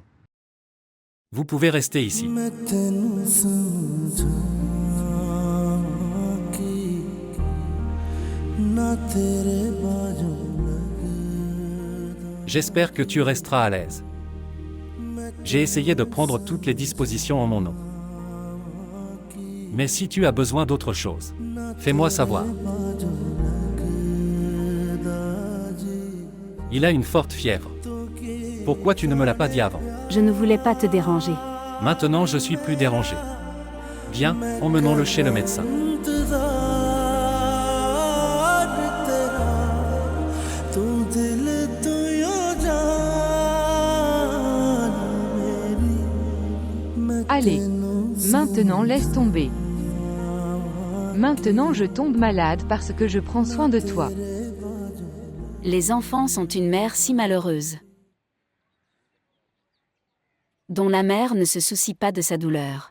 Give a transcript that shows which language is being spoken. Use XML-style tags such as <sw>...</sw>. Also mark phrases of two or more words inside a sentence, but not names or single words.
<fr>Vous pouvez rester ici.</fr> <pa>ਮੈਂ ਤੈਨੂੰ ਸਮਝਾਂ ਕਿ ਨਾ ਤੇਰੇ ਬਾਜੂ ਲਗਦਾ</pa> <fr>J'espère que tu resteras à l'aise. J'ai essayé de prendre toutes les dispositions en mon nom. Mais si tu as besoin d'autre chose, fais-moi savoir. Il a une forte fièvre. Pourquoi tu ne me l'as pas dit avant? Je ne voulais pas te déranger. Maintenant je suis plus dérangé. Viens, emmenons-le chez le médecin.</fr> <pa>ਇੰਤਜ਼ਾਰ ਤੇਰਾ ਤੂੰ ਦਿਲ ਤੂੰ ਯੋ ਜਾਨ ਮੇਰੀ ਮੈਂ</pa> <fr>Allez, तेनू maintenant laisse tomber. Maintenant je tombe malade parce que je prends soin de toi. Les enfants sont une mère si malheureuse, dont la mère ne se soucie pas de sa douleur.</fr>